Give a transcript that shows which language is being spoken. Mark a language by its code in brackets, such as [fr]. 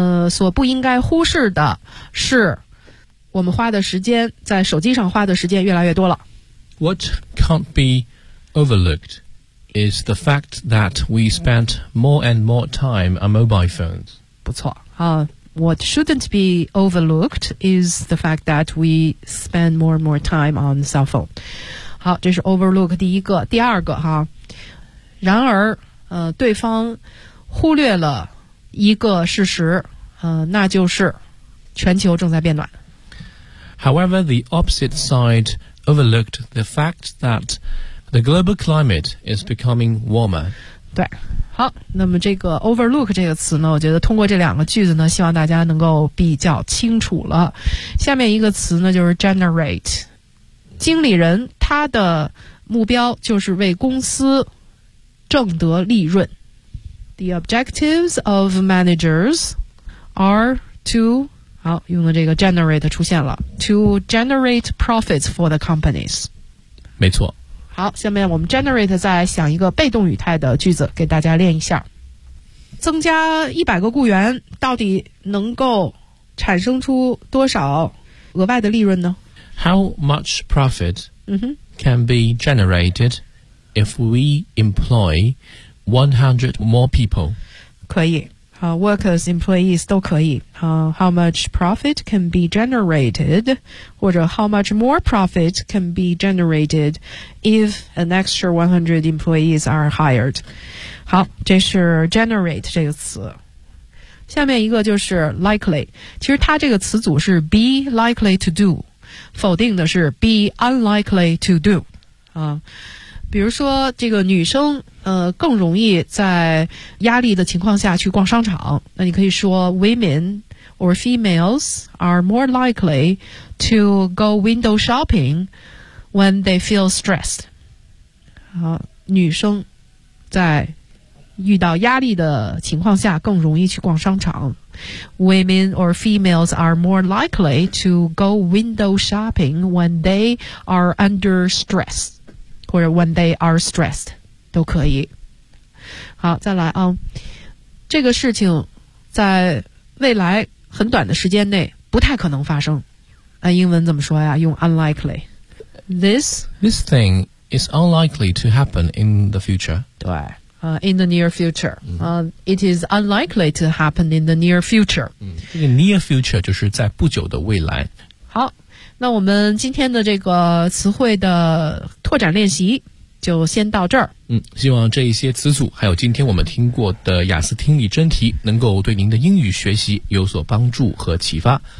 [zh] 所不应该忽视的是，我们花的时间在手机上花的时间越来越多了。 [en] What can't be overlooked? Is the fact that we spent more and more time on mobile phones. [zh] 不错、 [en] What shouldn't be overlooked is the fact that we spend more and more time on cell phone. [zh] 好，这是 overlook 第一个。第二个哈，然而、对方忽略了一个事实、那就是全球正在变暖。 [en] However, the opposite side overlooked the fact thatThe global climate is becoming warmer. [zh] 对，好，那么这个 overlook 这个词呢，我觉得通过这两个句子呢，希望大家能够比较清楚了。下面一个词呢，就是 generate。经理人他的目标就是为公司挣得利润。 [en] The objectives of managers are to... [zh] 好，用的这个 generate 出现了。 [en] To generate profits for the companies. [zh] 没错。好，下面我们 generate 再想一个被动语态的句子给大家练一下。增加100个雇员到底能够产生出多少额外的利润呢？ [en] How much profit can be generated if we employ 100 more people? [zh] 可以、 [en] workers, employees [zh] 都可以、 [en] How much profit can be generated 或者 how much more profit can be generated if an extra 100 employees are hired. [zh] 好，这是 generate 这个词。下面一个就是 likely， 其实它这个词组是 [en] be likely to do， [zh] 否定的是 [en] be unlikely to do、 [zh] 比如说这个女生更容易在压力的情况下去逛商场，那你可以说 [en] women or females are more likely to go window shopping when they feel stressed。 [zh] 女生在遇到压力的情况下更容易去逛商场。 [en] Women or females are more likely to go window shopping when they are under stress or when they are stressed [zh] 都可以。好，再来啊，这个事情在未来很短的时间内不太可能发生。那英文怎么说呀？用 unlikely。 [en] This thing is unlikely to happen in the future. [zh] 对、 [en] in the near future、It is unlikely to happen in the near future、 [zh] 这个 near future 就是在不久的未来。好，那我们今天的这个词汇的拓展练习就先到这儿。希望这一些词组还有今天我们听过的雅思听力真题能够对您的英语学习有所帮助和启发。